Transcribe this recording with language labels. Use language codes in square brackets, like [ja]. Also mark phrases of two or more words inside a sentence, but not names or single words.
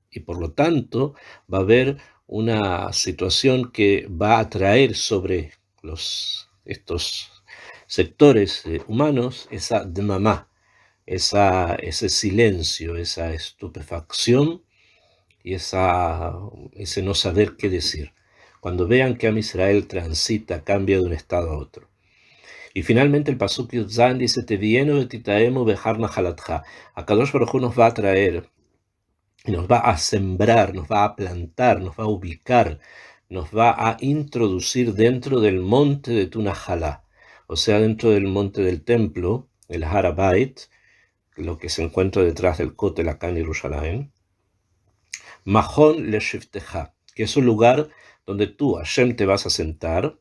[es] Y por lo tanto va a haber una situación que va a atraer sobre estos sectores humanos esa dmamá, ese silencio, esa estupefacción y ese no saber qué decir. Cuando vean que Am Israel transita, cambia de un estado a otro. Y finalmente el pasuk Yud-Zayin dice: [he] תביאמו ותטעמו בהר נחלתך. [es] Akadosh Baruj Hu nos va a traer, y nos va a sembrar, nos va a plantar, nos va a ubicar, nos va a introducir dentro del monte de tu Nahalá, o sea, dentro del monte del templo, el Har HaBayit, lo que se encuentra detrás del Kotel acá en Jerusalén, [he] מכון לשבתך, [es] que es un lugar donde tú, Hashem, te vas a sentar.